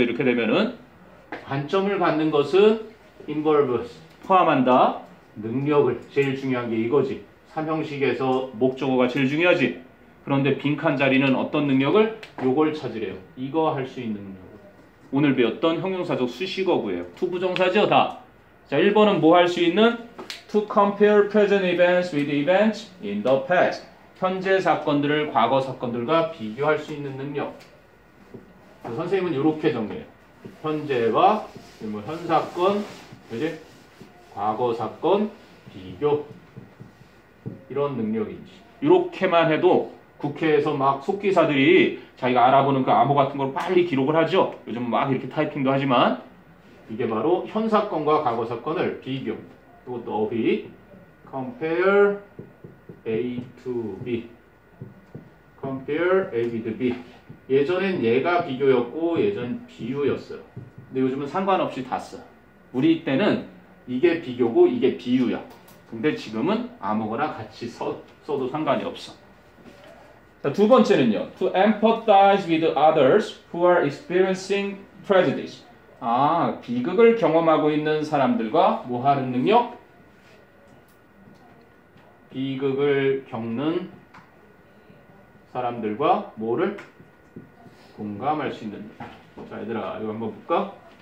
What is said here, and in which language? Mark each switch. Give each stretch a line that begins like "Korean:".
Korean: 이렇게 되면은 관점을 갖는 것은 involves 포함한다. 능력을 제일 중요한 게 이거지. 삼형식에서 목적어가 제일 중요하지. 그런데 빈칸 자리는 어떤 능력을? 요걸 찾으래요. 이거 할 수 있는 능력을. 오늘 배웠던 형용사적 수식어구예요. 투부정사죠 다. 자 1번은 뭐 할 수 있는?
English: To compare present events with events in the past.
Korean: 현재 사건들을 과거 사건들과 비교할 수 있는 능력. 선생님은 이렇게 정리해요. 현재와 현 사건, 그지? 과거 사건, 비교. 이런 능력이지. 이렇게만 해도 국회에서 막 속기사들이 자기가 알아보는 그 암호 같은 걸 빨리 기록을 하죠. 요즘은 막 이렇게 타이핑도 하지만 이게 바로 현 사건과 과거 사건을 비교. 이것도 어휘.
English: compare A to B. compare A with B.
Korean: 예전엔 얘가 비교였고 예전 비유였어요. 근데 요즘은 상관없이 다 써. 우리 때는 이게 비교고 이게 비유야. 근데 지금은 아무거나 같이 써도 상관이 없어. 자, 두 번째는요.
English: To empathize with others who are experiencing prejudice.
Korean: 비극을 경험하고 있는 사람들과 뭐 하는 능력? 비극을 겪는 사람들과 뭐를? 공감할 수 있는 능력. 자, 얘들아, 이거 한번 볼까?